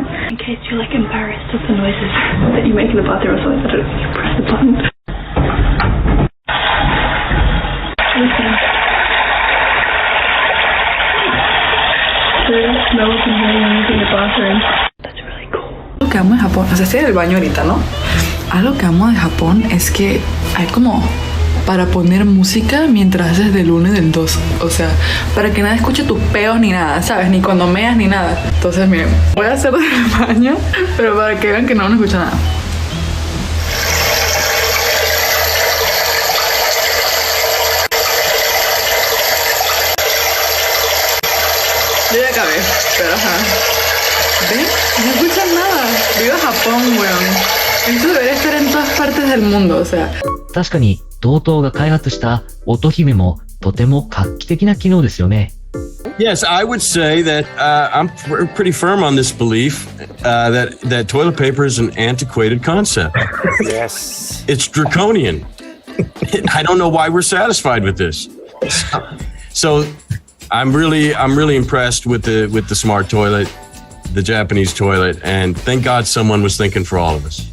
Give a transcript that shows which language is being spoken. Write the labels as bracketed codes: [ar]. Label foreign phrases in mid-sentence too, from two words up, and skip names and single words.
[en] In case you're like embarrassed of the noises that you make in the bathroom or something, you press the button. Listen. There's no one can hear you using the bathroom. That's really cool. [es] Lo que amo de Japón, o sea, estoy en el baño ahorita, ¿no? Algo que amo de Japón es que hay como para poner música mientras haces del 1 y del 2. O sea, para que nadie escuche tus peos ni nada, ¿sabes? Ni cuando meas ni nada. Entonces, miren, voy a hacer del baño, pero para que vean que no escucha nada. Yo ya acabé, pero ajá. ¿Ven? No escuchan nada. Viva Japón, weón. Esto debería estar en todas partes del mundo, o sea. [ja] 確かに、同等が開発した音姫もとても画期的な機能ですよね。 [en] Yes, I would say that I'm pretty firm on this belief that toilet paper is an antiquated concept. Yes. It's draconian. I don't know why we're satisfied with this. So I'm really impressed with the smart toilet, the Japanese toilet, and thank God someone was thinking for all of us.